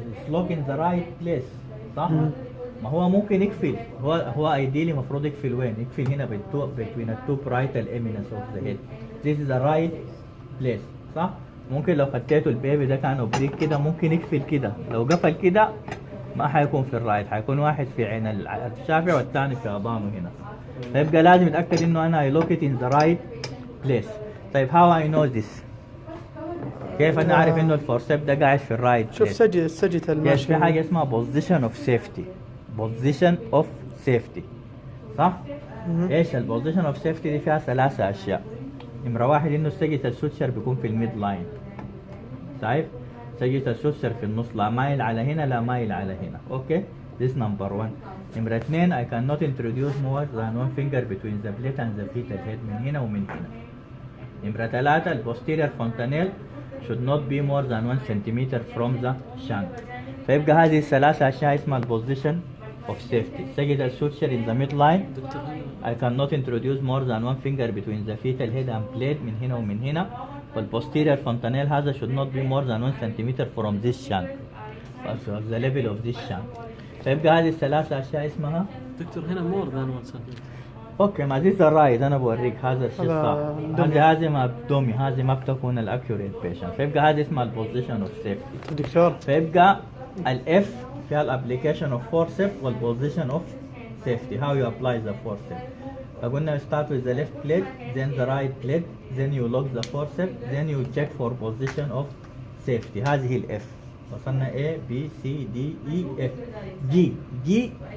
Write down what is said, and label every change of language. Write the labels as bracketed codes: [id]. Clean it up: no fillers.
[ar] locked in the right place صح ما هو ممكن يقفل هو ideally مفروض يقفل وين يقفل هنا [en] between the two parietal eminence of the head this is the right place [ar] صح ممكن لو خديته البيبي ده كان اوبريك كده ممكن يقفل كده لو قفل كده ما حيكون في الرايت حيكون واحد في عين الشافع والثاني في عظامه هنا فيبقى لازم اتاكد انه انا [en] I lock it in the right place [ar] طيب [en] how I know this [ar] كيف انا اعرف انه الفورسيب ده قاعد في الرايت شوف سجة الماشي في حاجه اسمها position of safety position of safety صح ايش البوزيشن اوف سيفتي دي فيها ثلاثه اشياء نمرة واحد انه سجة السوتشر بيكون في الميد لاين شايف سجة السوتشر في النص لا مايل على هنا لا مايل على هنا اوكي this number one نمرة اثنين [en] I cannot introduce more than one finger between the plate and the fetal head [ar] من هنا ومن هنا نمرة ثلاثة البوستيريور fontanelle [en] should not be more than 1 centimeter from the shank [ar] فيبقى هذه الثلاثة اشياء اسمها البوزيشن of safety سجة السوتشر in the midline [en] I cannot introduce more than one finger between the fetal head and plate [ar] من هنا ومن هنا والposterior fontanelle هذا should not be more than 1 centimeter from this shank also the level of this shank فيبقى هذه الثلاثة أشياء اسمها دكتور هنا [en] more than 1 centimeter [ar] اوكي ما this الرايد انا بوريك هذا الشيء صح هذه ما بدومي هذه ما بتكون الاكيوريت بيشنت فيبقى هذه اسمها البوزيشن اوف سيفتي دكتور فيبقى الاف فيها الابليكيشن اوف فورسيب والبوزيشن اوف safety [en] how you apply the forceps [ar] فقلنا [en] start with the left plate then the right plate then you lock the forceps then you check for position of safety [ar] هذه ال F وصلنا A B C D E F G G